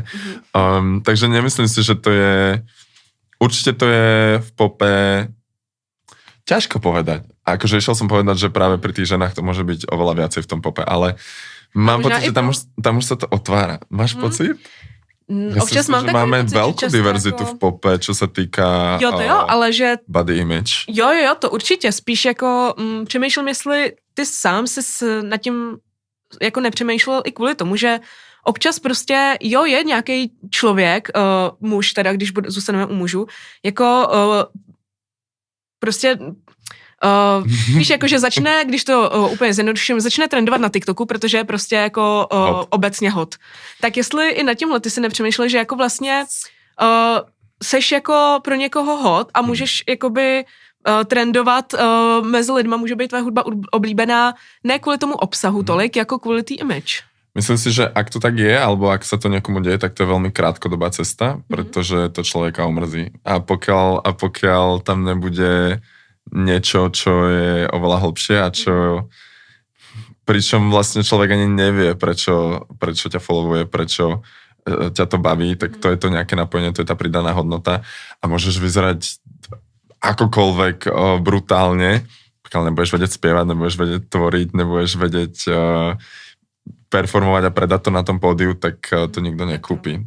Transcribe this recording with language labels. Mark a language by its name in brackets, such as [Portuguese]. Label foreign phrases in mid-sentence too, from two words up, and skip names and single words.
[Slovak] Takže nemyslím si, že to je... Určite to je v pope ťažko povedať. Akože išiel som povedať, že práve pri tých ženách to môže byť oveľa viacej v tom pope, ale mám pocit, že tam už sa to otvára. Máš pocit? Občas mám že máme veľkú diverzitu v pope, čo sa týka ale že [English] body image. [Czech] Jo, to určitě. Spíš jako přemýšlím, jestli ty sám jsi nad tím jako nepřemýšlel i kvůli tomu, že občas prostě, je nějaký člověk, muž, teda když zůstaneme u mužů, jako prostě víš, jakože začne, když to úplně zjednoduším, začne trendovat na TikToku, protože je prostě jako obecně hot. Tak jestli i na tímhle ty si nepřemýšlel, že jako vlastně seš jako pro někoho hot a můžeš jakoby trendovat mezi lidma, může být tvoje hudba oblíbená ne kvůli tomu obsahu tolik, jako kvůli té image. [Slovak] Myslím si, že ak to tak je, alebo ak sa to niekomu deje, tak to je veľmi krátkodobá cesta, pretože to človeka omrzí. A pokiaľ tam nebude niečo, čo je oveľa hlbšie a pričom vlastne človek ani nevie, prečo ťa followuje, prečo ťa to baví, tak to je to nejaké napojenie, to je tá pridaná hodnota a môžeš vyzerať akokoľvek brutálne, pokiaľ nebudeš vedieť spievať, nebudeš vedieť tvoriť, nebudeš vedieť performovať a predať to na tom pódiu, tak to nikto nekúpi.